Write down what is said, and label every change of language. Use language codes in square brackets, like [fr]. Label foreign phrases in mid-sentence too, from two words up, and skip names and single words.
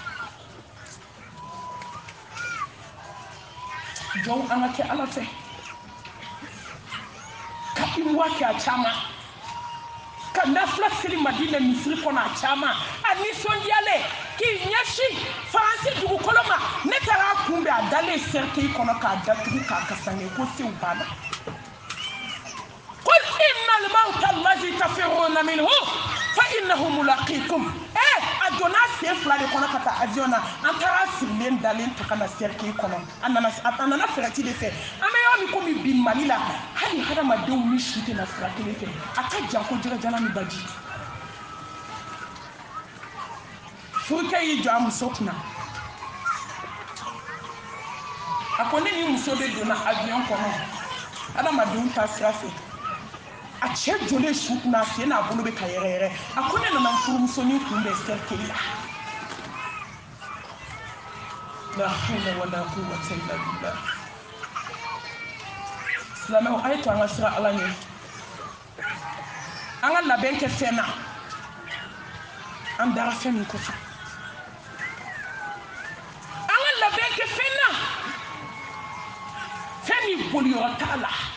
[bm] jɔn an ka kɛ ala fɛ ka iwa kɛ a caman ka nafila seli Madina misiri kɔnɔ a caman a nisɔndiyalen k'i ɲɛsin Faransi dugukolo ma ne taara a kunbɛn a dalen cercueil kɔnɔ k'a datugu k'a kasange ko sew banna [ar] قل إن الموت الذي تفرون منه فإنه ملاقيكم [bm] a donna sen fila de kɔnɔ ka taa avion na an taara sirilen dalen ta ka na cercueil kɔnɔ a nana fɛrɛti de fɛ an bɛ yɔrɔ min komi bi Mali la hali hadamadenw ni si tɛ na sira kelen fɛ a ka jan ko jɛgɛjalan ni baji furukɛ y'i jɔ a muso kunna a ko ne ni muso de donna avion kɔnɔ hadamadenw ta sira fɛ a cɛ jɔlen su kunna a sen n'a bolo bɛ ka yɛrɛyɛrɛ a ko ne nana n furumusonin kunbɛn cercueil la [ar] لا حول ولا قوة إلا بالله [bm] silamɛw a ye to an ka sira ala ɲɛ an ka labɛn kɛ fɛn na an dara fɛn min kɔfɛ an ka labɛn kɛ fɛn na fɛn min boliyɔrɔ t'a la